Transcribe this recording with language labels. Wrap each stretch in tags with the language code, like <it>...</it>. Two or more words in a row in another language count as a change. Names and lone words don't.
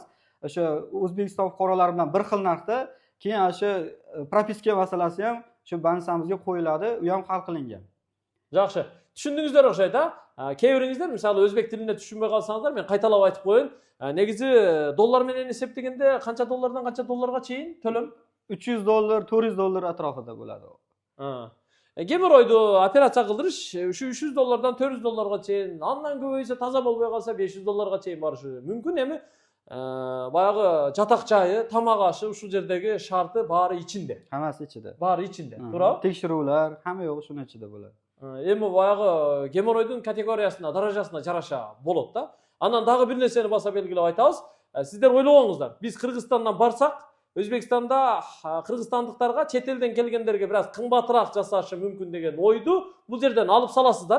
<uz>O'sha O'zbekiston fuqarolari bilan bir xil narxda, keyin o'sha propiska masalasi ham shu bansamizga qo'yiladi, u ham hal qilingan. Yaxshi. Tushundingizlar o'xshaydi, ha? Keybiringizlar, misol o'zbek tilinde tushunmay qolsangizlar, men qaytalab aytib qo'yin.</uz> <ky>Негизи доллар менен эсептегенде канча доллардан канча долларга чейин төлөм?</ky> <uz>$300, $400 atrofida bo'ladi.</uz> <ky>Gemoroydu</ky> <uz>operatsiya qildirish shu</uz> <ky>$300dan $400ga чейин, andan көбөйсө таза болбой калса $500ga чейин барышы мүмкүн. Эми баягы жатак жайы, тамак ашы ушул жердеги шарты баары ичинде.</ky> <uz>Hammasi ichida.</uz> <ky>Баары ичинде. Туурабы?</ky> <uz>Tekshiruvlar hamma yo'g'i shuni ichida bo'ladi.</uz> <ky>Эми баягы gemoroydун категориясына, даражасына жараша болот да. Анан дагы бир нерсени баса белгилеп айтабыз. Сиздер ойлобоңуздар. Биз Кыргызстандан барсак, Өзбекстанда кыргызстандыктарга чет элден келгендерге бир аз кымбатыраак жасашы мүмкүн деген ойду бул жерден алып саласыздар.</ky>